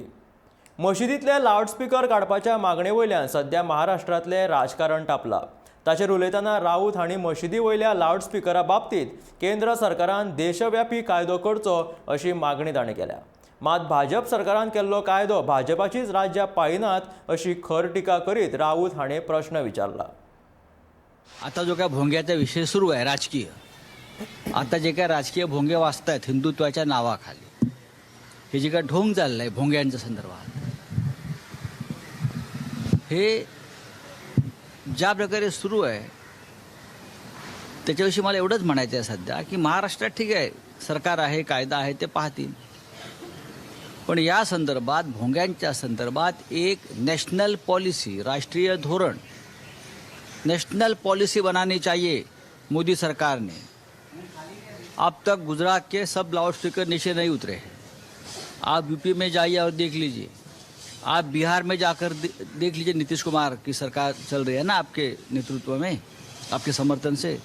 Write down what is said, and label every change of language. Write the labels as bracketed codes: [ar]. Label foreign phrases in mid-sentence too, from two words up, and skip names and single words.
[kok] मशिदींतले लावडस्पीकर काडपाच्या मागणे वयल्यान सध्या महाराष्ट्रांतले राजकारण तापलां. ताचेर उलयतना राऊत हांणी मशिदी वयल्या लावडस्पीकरा बाबतीत केंद्र सरकारान देशव्यापी कायदो करचो अशी मागणी ताणें केल्या. मात भाजप सरकारान केल्लो कायदो भाजपाचीच राज्यां पाळिनात अशी खर टिका करीत राऊत हाणें प्रश्न विचारला. [mr] आता जो काय भोंग्याचा विषय सुरू आहे राजकीय, आता जे काय राजकीय भोंगे वाचतायत हिंदुत्वाच्या नावाखाली, हे जे काय ढोंग चाललंय भोंग्यांच्या संदर्भात, हे ज्या प्रकारे सुरू आहे त्याच्याविषयी मला एवढंच म्हणायचं आहे सध्या की महाराष्ट्रात ठीक आहे, सरकार आहे, कायदा आहे, ते पाहतील, पण या संदर्भात भोंग्यांच्या संदर्भात एक [en] national policy, [mr] राष्ट्रीय धोरण, [en] national policy [hi] बनानी चाहिए मोदी सरकार ने. अब तक गुजरात के सब [en] loud speaker [hi] नीचे नहीं उतरे हैं. आप यूपी में जाइए और देख लीजिए, आप बिहार में जाकर देख लीजिए, नीतीश कुमार की सरकार चल रही है ना आपके नेतृत्व में, आपके समर्थन से.